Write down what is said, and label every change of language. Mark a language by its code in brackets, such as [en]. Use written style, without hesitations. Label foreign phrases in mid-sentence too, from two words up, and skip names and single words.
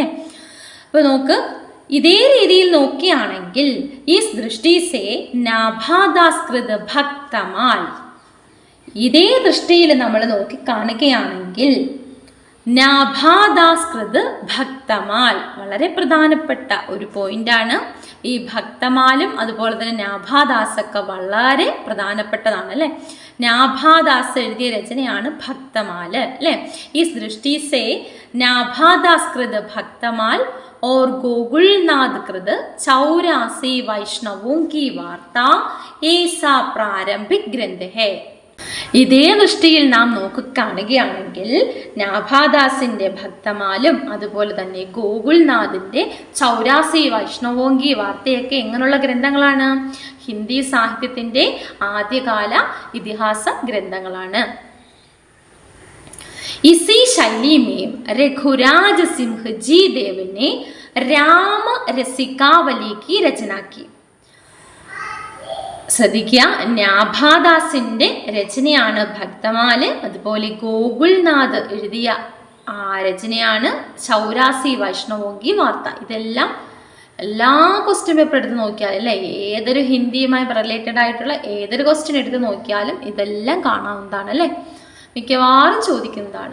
[ml] അപ്പോൾ നോക്ക്, ഇതേ രീതിയിൽ നോക്കിയാണെങ്കിൽ [hi] इस दृष्टि से नाभादासकृत भक्तमाल, [ml] ഇതേ ദൃഷ്ടിയിൽ നമ്മൾ നോക്കി കാണുകയാണെങ്കിൽ നാഭാദാസ്കൃത ഭക്തമാൽ വളരെ പ്രധാനപ്പെട്ട ഒരു പോയിന്റാണ്. ഈ ഭക്തമാലും അതുപോലെ തന്നെ നാഭാദാസൊക്കെ വളരെ പ്രധാനപ്പെട്ടതാണ് അല്ലേ. നാഭാദാസ് എഴുതിയ രചനയാണ് ഭക്തമാല് അല്ലേ. [hi] इस दृष्टि से नाभादासकृत भक्तमाल और गोकुलनाथ कृत 84 वैष्णवों की वार्ता ऐसा प्रारंभिक ग्रंथ है. [ml] ഇതേ ദൃഷ്ടിയിൽ നാം നോക്കിക്കാണുകയാണെങ്കിൽ നാഭാദാസിന്റെ ഭക്തമാലും അതുപോലെ തന്നെ ഗോകുൽനാഥിന്റെ 84 വൈഷ്ണവോങ്കി വാർത്തയൊക്കെ എങ്ങനെയുള്ള ഗ്രന്ഥങ്ങളാണ്? ഹിന്ദി സാഹിത്യത്തിന്റെ ആദ്യകാല ഇതിഹാസ ഗ്രന്ഥങ്ങളാണ്. [hi] इसी शैली में रघुराज सिंह जी देव ने राम रसिकावली की रचना की. [ml] ശ്രദ്ധിക്കുക, നാഭാദാസിന്റെ രചനയാണ് ഭക്തമാല്. അതുപോലെ ഗോകുൽനാഥ് എഴുതിയ രചനയാണ് 84 വൈഷ്ണവോങ്കി വാർത്ത. ഇതെല്ലാം എല്ലാ [en] question paper [ml] എടുത്ത് നോക്കിയാലും അല്ലേ, ഏതൊരു ഹിന്ദിയുമായി റിലേറ്റഡ് ആയിട്ടുള്ള ഏതൊരു ക്വസ്റ്റ്യൻ എടുത്ത് നോക്കിയാലും ഇതെല്ലാം കാണാവുന്നതാണ് അല്ലേ, മിക്കവാറും ചോദിക്കുന്നതാണ്.